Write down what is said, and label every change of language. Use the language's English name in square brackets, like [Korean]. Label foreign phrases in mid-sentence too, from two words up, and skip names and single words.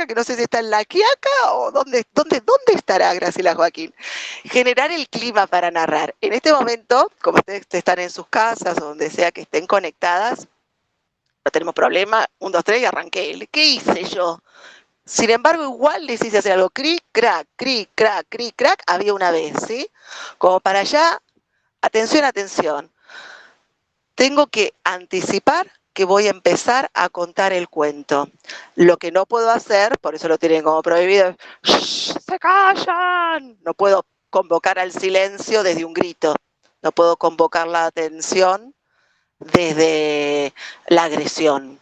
[Spanish] Que no sé si está en La Quiaca o dónde estará Graciela Joaquín. Generar el clima para narrar. En este momento, como ustedes están en sus casas o donde sea que estén conectadas, no tenemos problema. 1, 2, 3 y arranqué. ¿Qué hice yo? Sin embargo, igual les hice hacer algo. Cric, crac, cric, crac, cric, crac. Había una vez, ¿sí? Como para allá. Atención, atención. Tengo que anticipar que voy a empezar a contar el cuento. Lo que no puedo hacer, por eso lo tienen como prohibido, ¡se callan! No puedo convocar al silencio desde un grito. No puedo convocar la atención desde la agresión.